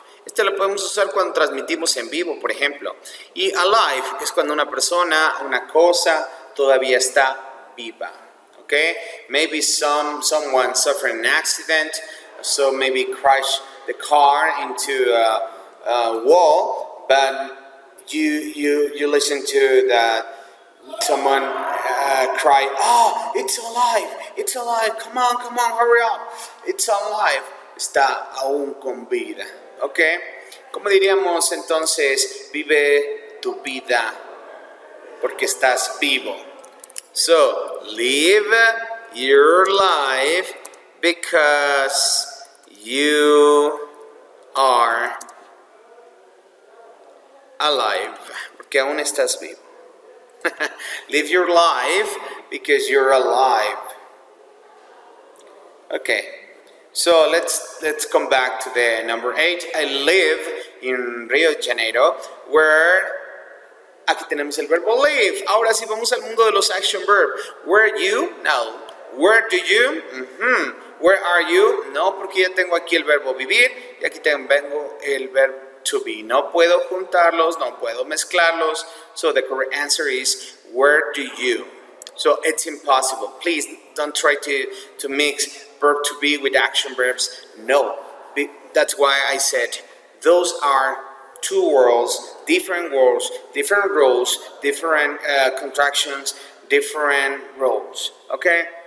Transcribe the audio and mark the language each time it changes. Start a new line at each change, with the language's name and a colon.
Spanish: Este lo podemos usar cuando transmitimos en vivo, por ejemplo. Y alive es cuando una persona, una cosa, todavía está viva.
English: Okay? Maybe someone suffering an accident, so maybe crash the car into a wall, but you listen to someone cry, oh, it's alive, come on, hurry up, it's alive,
Spanish: está aún con vida.
English: ¿Ok?
Spanish: ¿Cómo diríamos entonces, vive tu vida porque estás vivo?
English: So, live your life because you are alive,
Spanish: porque aún estás vivo.
English: Live your life because you're alive. Okay, so let's come back to the number 8. I live in Rio de Janeiro, where
Spanish: aquí tenemos el verbo
English: live.
Spanish: Ahora sí vamos al mundo de los action verbs.
English: Where you? No. Where do you? Where are you?
Spanish: No, porque ya tengo aquí el verbo vivir y aquí tengo el verbo to be. No puedo juntarlos, no puedo mezclarlos.
English: So the correct answer is where do you? So it's impossible. Please don't try to mix verb to be with action verbs. No. That's why I said those are two worlds, different roles, different contractions, different roles. Okay?